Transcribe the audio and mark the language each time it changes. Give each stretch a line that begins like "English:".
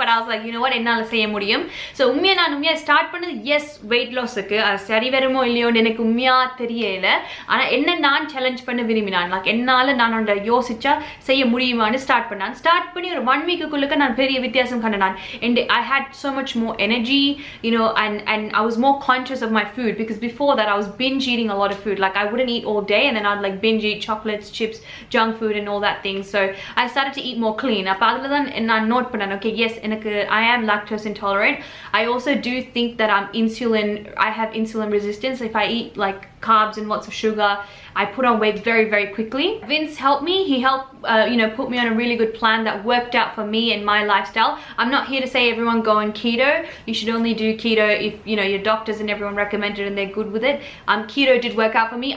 English: but also you know what,
Tamil: என்னால செய்ய முடியும். ஸோ நான் ஸ்டார்ட் பண்ணது எஸ் வெயிட் லாஸுக்கு. அது சரி வருமோ இல்லையோன்னு எனக்கு உண்மையா தெரியல. ஆனா என்ன நான் சேலஞ்ச் பண்ண விரும்பினான், என்னால நான் யோசிச்சா செய்ய முடியுமான்னு ஸ்டார்ட் பண்ணி ஒரு 1 வீக்குக்குள்ள நான் பெரிய வித்தியாசம் கண்டேன்.
English: And I had so much more energy, you know, and I was more conscious of my food, because before that I was binge eating a lot of food. Like I wouldn't eat all day and then I'd like binge eat chocolates, chips, junk food and all that thing. So I started to eat more clean. அப்ப அதுல தான் நான் note பண்ணேன், okay, yes, எனக்கு I am lactose intolerant. I also do think that I have insulin resistance. If I eat like carbs and lots of sugar, I put on weight very, very quickly. Vince helped me. He helped, put me on a really good plan that worked out for me and my lifestyle. I'm not here to say everyone go on keto. You should only do keto if, your doctors and everyone recommend it and they're good with it. Keto did work out for me.